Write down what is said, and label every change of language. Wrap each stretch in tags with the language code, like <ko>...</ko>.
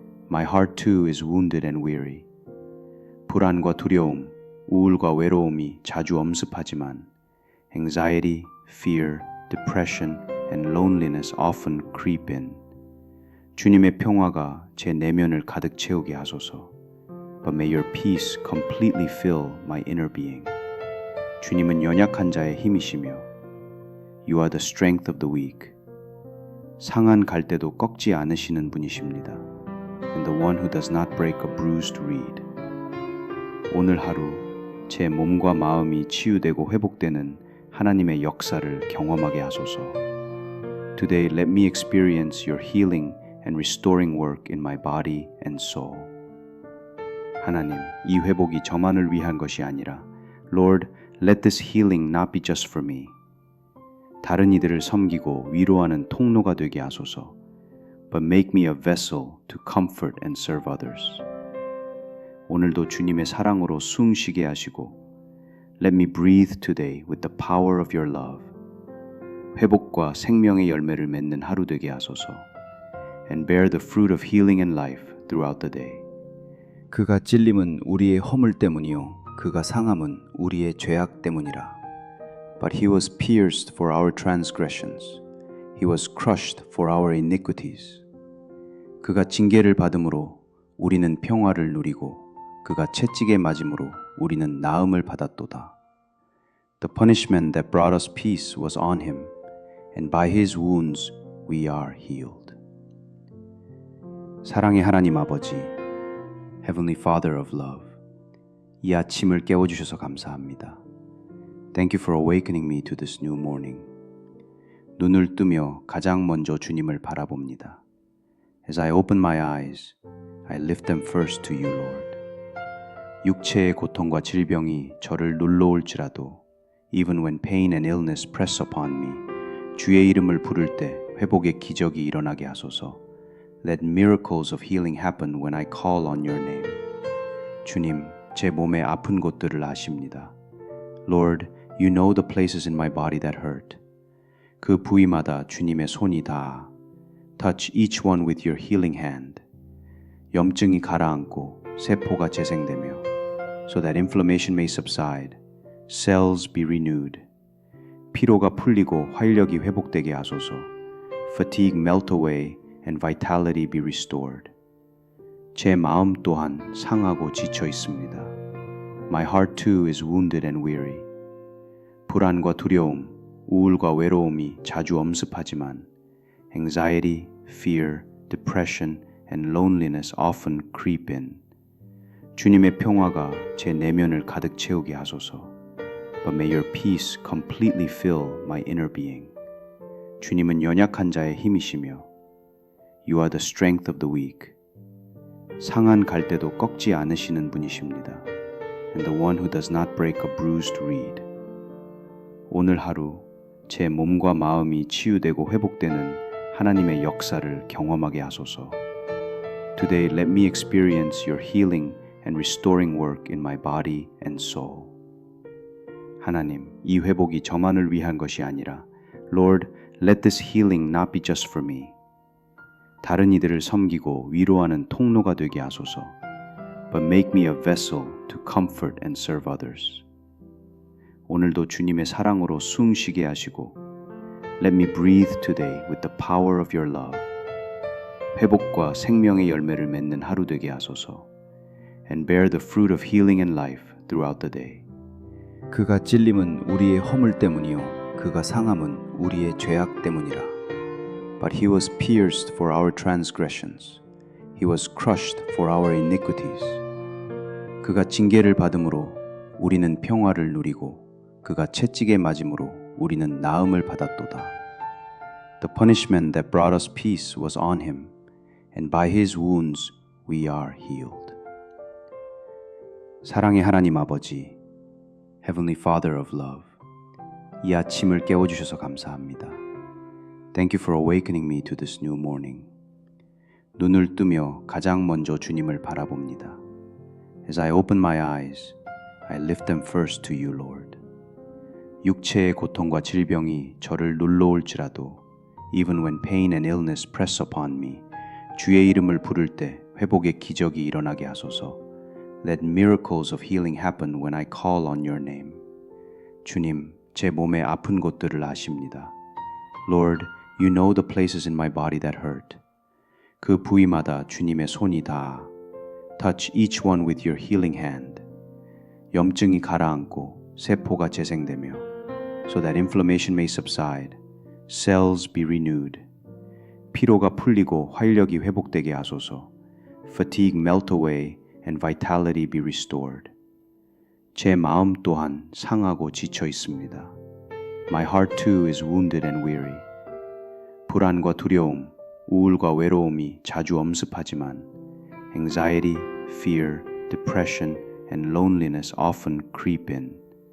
<en>My heart too is wounded and weary.</en> <ko>불안과 두려움, 우울과 외로움이 자주 엄습하지만</ko> <en>anxiety, fear, depression, and loneliness often creep in.</en> <ko>주님의 평화가 제 내면을 가득 채우게 하소서.</ko> <en>But may your peace completely fill my inner being.</en> <ko>주님은 연약한 자의 힘이시며</ko> <en>You are the strength of the weak.</en> <ko>상한 갈대도 꺾지 않으시는 분이십니다.</ko> <en>And the one who does not break a bruised reed.</en> <ko>오늘 하루 제 몸과 마음이 치유되고 회복되는 하나님의 역사를 경험하게 하소서.</ko> <en>Today let me experience your healing and restoring work in my body and soul.</en> <ko>하나님, 이 회복이 저만을 위한 것이 아니라</ko> <en>Lord, let this healing not be just for me.</en> <ko>다른 이들을 섬기고 위로하는 통로가 되게 하소서.</ko> <en>But make me a vessel to comfort and serve others.</en> <ko>오늘도 주님의 사랑으로 숨 쉬게 하시고</ko> <en>Let me breathe today with the power of your love.</en> <ko>회복과 생명의 열매를 맺는 하루 되게 하소서.</ko> <en>And bear the fruit of healing and life throughout the day.</en> <ko>그가 찔림은 우리의 허물 때문이요 그가 상함은 우리의 죄악 때문이라.</ko> <en>But he was pierced for our transgressions. He was crushed for our iniquities.</en> <ko>그가 징계를 받음으로 우리는 평화를 누리고 그가 채찍에 맞음으로 우리는 나음을 받았도다.</ko> <en>The punishment that brought us peace was on him, and by his wounds we are healed.</en> <ko>사랑의 하나님 아버지,</ko> <en>Heavenly Father of love,</en> <ko>이 아침을 깨워주셔서 감사합니다.</ko> <en>Thank you for awakening me to this new morning.</en> <ko>눈을 뜨며 가장 먼저 주님을 바라봅니다.</ko> <en>As I open my eyes, I lift them first to you, Lord.</en> <ko>육체의 고통과 질병이 저를 눌러올지라도</ko> <en>Even when pain and illness press upon me,</en> <ko>주의 이름을 부를 때 회복의 기적이 일어나게 하소서.</ko> <en>Let miracles of healing happen when I call on your name.</en> <ko>주님, 제 몸의 아픈 곳들을 아십니다.</ko> <en>Lord, you know the places in my body that hurt.</en> <ko>그 부위마다 주님의 손이 닿아.</ko> <en>Touch each one with your healing hand.</en> <ko>염증이 가라앉고 세포가 재생되며</ko> <en>so that inflammation may subside, cells be renewed.</en> <ko>피로가 풀리고 활력이 회복되게 하소서.</ko> <en>Fatigue melt away and vitality be restored.</en> <ko>제 마음 또한 상하고 지쳐 있습니다.</ko> <en>My heart too is wounded and weary.</en> <ko>불안과 두려움, 우울과 외로움이 자주 엄습하지만</ko> <en>anxiety, fear, depression, and loneliness often creep in.</en> <ko>주님의 평화가 제 내면을 가득 채우게 하소서.</ko> <en>But may your peace completely fill my inner being.</en> <ko>주님은 연약한 자의 힘이시며</ko> <en>You are the strength of the weak.</en> <ko>상한 갈대도 꺾지 않으시는 분이십니다.</ko> <en>And the one who does not break a bruised reed.</en> <ko>오늘 하루 제 몸과 마음이 치유되고 회복되는 하나님의 역사를 경험하게 하소서.</ko> <en>Today let me experience your healing and restoring work in my body and soul.</en> <ko>하나님, 이 회복이 저만을 위한 것이 아니라</ko> <en>Lord, let this healing not be just for me.</en> <ko>다른 이들을 섬기고 위로하는 통로가 되게 하소서.</ko> <en>But make me a vessel to comfort and serve others.</en> <ko>오늘도 주님의 사랑으로 숨 쉬게 하시고</ko> <en>Let me breathe today with the power of your love.</en> <ko>회복과 생명의 열매를 맺는 하루 되게 하소서.</ko> <en>And bear the fruit of healing and life throughout the day.</en> <ko>그가 찔림은 우리의 허물 때문이요 그가 상함은 우리의 죄악 때문이라.</ko> <en>But he was pierced for our transgressions. He was crushed for our iniquities.</en> <ko>그가 징계를 받음으로 우리는 평화를 누리고 그가 채찍에 맞음으로 우리는 나음을 받았도다.</ko> <en>The punishment that brought us peace was on him, and by his wounds we are healed.</en> <ko>사랑의 하나님 아버지,</ko> <en>Heavenly Father of love,</en> <ko>이 아침을 깨워주셔서 감사합니다.</ko> <en>Thank you for awakening me to this new morning.</en> <ko>눈을 뜨며 가장 먼저 주님을 바라봅니다.</ko> <en>As I open my eyes, I lift them first to you, Lord.</en> <ko>육체의 고통과 질병이 저를 눌러올지라도</ko> <en>Even when pain and illness press upon me,</en> <ko>주의 이름을 부를 때 회복의 기적이 일어나게 하소서.</ko> <en>Let miracles of healing happen when I call on your name.</en> <ko>주님, 제 몸의 아픈 곳들을 아십니다.</ko> <en>Lord, you know the places in my body that hurt.</en> <ko>그 부위마다 주님의 손이 닿아.</ko> <en>Touch each one with your healing hand.</en> <ko>염증이 가라앉고 세포가 재생되며</ko> <en>so that inflammation may subside, cells be renewed.</en> <ko>피로가 풀리고 활력이 회복되게 하소서.</ko> <en>Fatigue melt away and vitality be restored.</en> <ko>제 마음 또한 상하고 지쳐 있습니다.</ko> <en>My heart too is wounded and weary.</en> <ko>불안과 두려움, 우울과 외로움이 자주 엄습하지만</ko> <en>anxiety, fear, depression, and loneliness often creep in.</en>